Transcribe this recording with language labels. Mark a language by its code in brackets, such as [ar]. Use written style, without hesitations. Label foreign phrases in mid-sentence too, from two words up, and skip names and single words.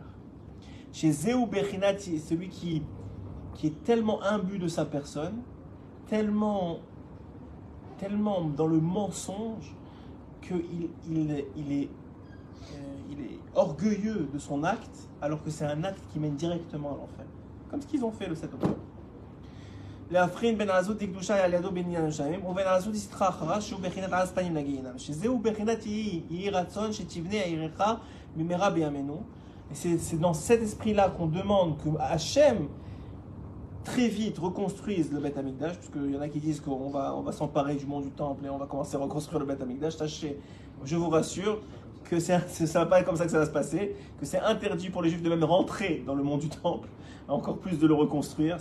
[fr] Chez [he] זהו בחינת, [fr] celui qui est tellement imbu de sa personne, tellement dans le mensonge, qu'il est orgueilleux de son acte, alors que c'est un acte qui mène directement à l'enfer. Comme ce qu'ils ont fait le 7 octobre. [he] להפכין בין העזות לקדושה על ידו בעניין השמים ובין העזות לסטרה אחרה שהוא בחינת עז פנים לגיהינם שזהו בחינת יהי רצון שתבנה עירך במהרה בימינו. [fr] Et c'est dans cet esprit-là qu'on demande que Hachem très vite reconstruisent le [he] בית המקדש, [fr] parce qu'il y en a qui disent qu'on va s'emparer du mont du Temple et on va commencer à reconstruire le [he] בית המקדש. [fr] Sachez, je vous rassure, que ça va pas être comme ça que ça va se passer, que c'est interdit pour les Juifs de même rentrer dans le mont du Temple, encore plus de le reconstruire.